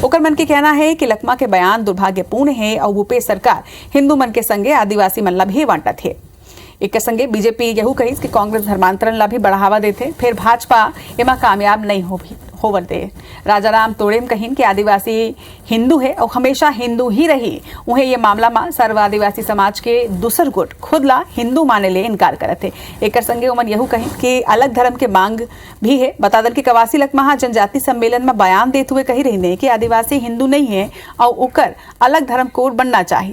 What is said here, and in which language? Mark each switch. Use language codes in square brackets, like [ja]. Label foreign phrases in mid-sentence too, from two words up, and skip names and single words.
[hne] ओकर मन के कहना है कि लखमा के बयान दुर्भाग्यपूर्ण है और भूपेश सरकार हिंदू मन के संगे आदिवासी मनला भी बांटत है। एक संगे बीजेपी यहू कही कि कांग्रेस धर्मांतरण ला भी बढ़ावा देते, फिर भाजपा एमा कामयाब नहीं होवर दे। राजा राम तोड़ेम कहिन कि आदिवासी हिंदू है और हमेशा हिंदू ही रही। उन्हें ये मामला में सर्व आदिवासी समाज के दूसर गुट खुद ला हिंदू माने ले इनकार करते। एक संगे उमन यहू कहिन कि अलग धर्म के मांग भी है। बता दें कि कवासी लखमा जनजाति सम्मेलन में बयान देते हुए कही रही कि आदिवासी हिंदू नहीं है और उकर अलग धर्म कोड बनना चाहिए।